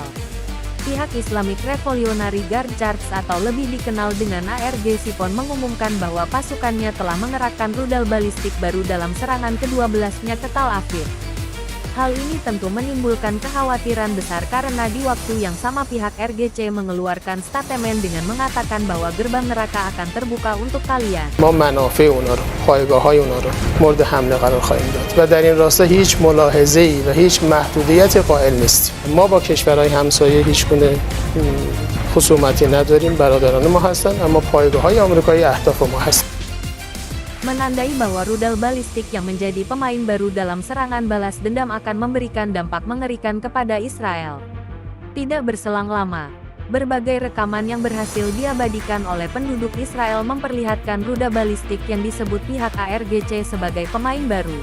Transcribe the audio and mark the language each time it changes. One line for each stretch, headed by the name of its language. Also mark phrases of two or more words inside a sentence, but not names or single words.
Indonesian: Pihak Islamic Revolutionary Guard Corps atau lebih dikenal dengan ARG Sipon mengumumkan bahwa pasukannya telah mengerahkan rudal balistik baru dalam serangan ke-12-nya ke Tal Aviv. Hal ini tentu menimbulkan kekhawatiran besar karena di waktu yang sama pihak RGC mengeluarkan statement dengan mengatakan bahwa gerbang neraka akan terbuka untuk kalian.
Persian: ما منافع اونا رو، پایگاه‌های اونا رو مورد حمله قرار خواهیم داد و در این راستا هیچ ملاحظه‌ای و هیچ محدودیت قائل نیستیم. ما با کشورهای همسایه هیچگونه خصومتی نداریم، برادران ما هستن، اما پایگاه‌های آمریکایی اهداف ما هستن.
Indonesian: Menandai bahwa rudal balistik yang menjadi pemain baru dalam serangan balas dendam akan memberikan dampak mengerikan kepada Israel. Tidak berselang lama, berbagai rekaman yang berhasil diabadikan oleh penduduk Israel memperlihatkan rudal balistik yang disebut pihak ARGC sebagai pemain baru.